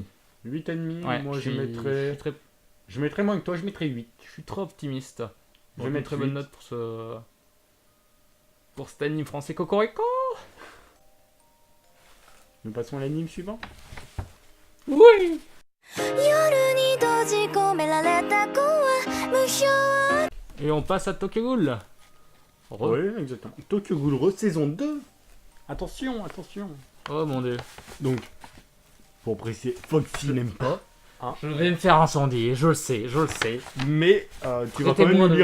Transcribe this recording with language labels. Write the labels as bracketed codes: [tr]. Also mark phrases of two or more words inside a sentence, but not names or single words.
[fr] 8,5. Ouais, Moi, je mettrais... suis très... Je mettrais moins que toi, je mettrais 8. Je suis trop optimiste. Je Je vais mets une mettre très bonne 8. note pour cet anime français Cocorico. Nous passons à l'anime suivant. Oui. [ja] 夜に閉じ込められた子は無償 [fr] Et on passe à Tokyo Ghoul. Oui, exactement. Tokyo Ghoul Re saison 2. Attention, attention. Oh mon dieu. Donc, pour préciser, Foxy n'aime pas. Je vais me faire incendier, je le sais, je le sais. Mais tu vas quand même Traitez-moi nous